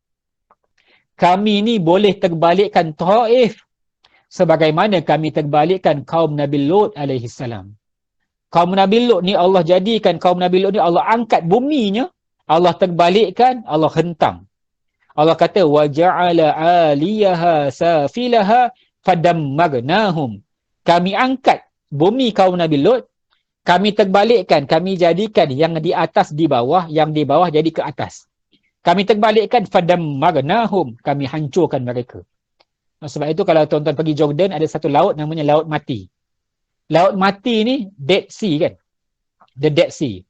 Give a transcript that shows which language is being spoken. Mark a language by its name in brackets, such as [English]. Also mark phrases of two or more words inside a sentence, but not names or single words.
[Malay] Kami ni boleh terbalikkan Taif sebagaimana kami terbalikkan kaum Nabi Lut alaihissalam. Kaum Nabi Lut ni Allah jadikan, kaum Nabi Lut ni Allah angkat buminya, Allah terbalikkan, Allah hentam. Allah kata [Arabic] وجعل عاليها سافلها فدمرناهم. [Malay] Kami angkat bumi kaum Nabi Lut, kami terbalikkan, kami jadikan yang di atas di bawah, yang di bawah jadi ke atas. Kami terbalikkan fadammarnahum, kami hancurkan mereka. Sebab itu kalau tuan-tuan pergi Jordan, ada satu laut namanya Laut Mati. Laut Mati ni Dead Sea kan? The Dead Sea.